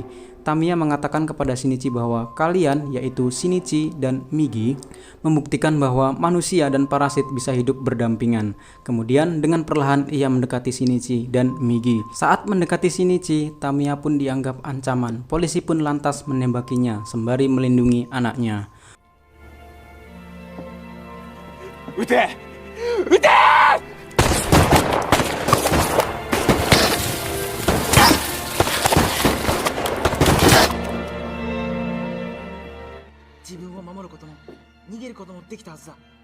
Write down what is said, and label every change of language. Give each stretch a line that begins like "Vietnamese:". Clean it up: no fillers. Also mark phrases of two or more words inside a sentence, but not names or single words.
Indonesian: Tamiya mengatakan kepada Shinichi bahwa kalian, yaitu Shinichi dan Migi, membuktikan bahwa manusia dan parasit bisa hidup berdampingan. Kemudian dengan perlahan ia mendekati Shinichi dan Migi. Saat mendekati Shinichi, Tamiya pun dianggap ancaman. Polisi pun lantas menembakinya sembari melindungi anaknya.
Japanese: 撃て！撃て! 自分を守ることも逃げることもできたはずだ。